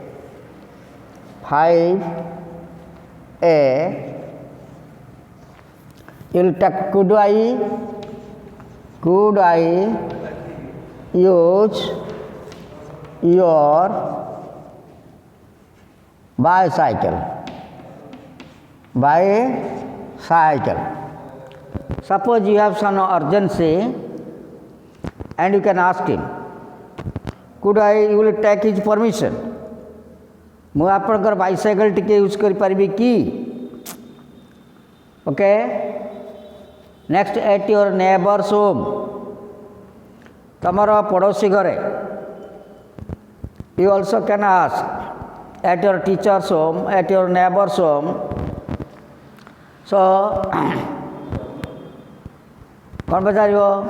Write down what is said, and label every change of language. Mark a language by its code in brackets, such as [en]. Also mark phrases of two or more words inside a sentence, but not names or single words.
[en] You will take, could I use your bicycle. Suppose you have some urgency and you can ask him, you will take his permission. [or] ମୁଁ ଆପଣଙ୍କର bicycle ଟିକେ यूज କରିପାରିବି କି? [en] Okay. Next, at your neighbor's home. [or] ତମର ପଡ଼ୋଶୀ ଘରେ. [en] You also can ask at your teacher's home, at your neighbor's home. [hi] So, कौन बचारियो?